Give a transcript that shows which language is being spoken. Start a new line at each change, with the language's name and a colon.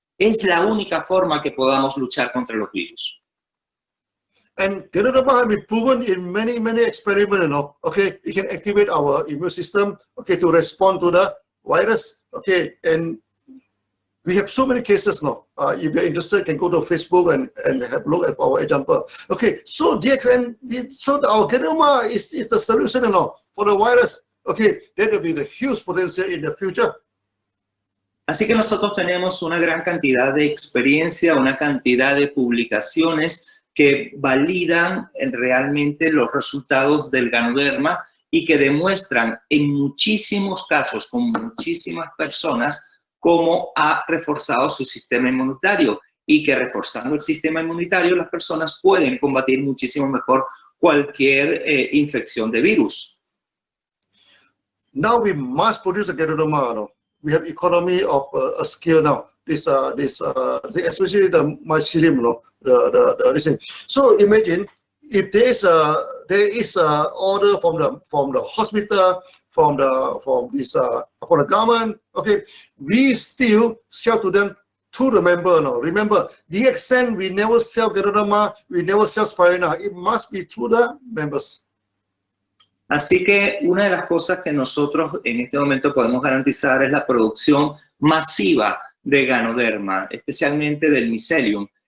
Spanish: Es la única forma que podamos luchar contra los virus.
English: And ganadoma has been proven in many experiments, you know. Okay, it can activate our immune system, okay, to respond to the virus. Okay, and we have so many cases now. If you're interested, you can go to Facebook and have a look at our example. Okay, so our ganadoma is the solution, you know, for the virus. Okay, that will be the huge potential in the future.
Spanish: Así que nosotros tenemos una gran cantidad de experiencia, una cantidad de publicaciones que validan realmente los resultados del ganoderma y que demuestran en muchísimos casos, con muchísimas personas, cómo ha reforzado su sistema inmunitario y que reforzando el sistema inmunitario las personas pueden combatir muchísimo mejor cualquier infección de virus.
English: Now we must produce a ganadoma, no? We have economy of a scale now. Especially the mycelium, you know, this thing. So imagine if there is a order from the hospital, from the government. Okay, we still sell to them to the member. No, remember DXN we never sell ganadoma, we never sell spirina. It must be to the members.
Spanish: Así que una de las cosas que nosotros en este momento podemos garantizar es la producción masiva de ganoderma, especialmente del mycelium.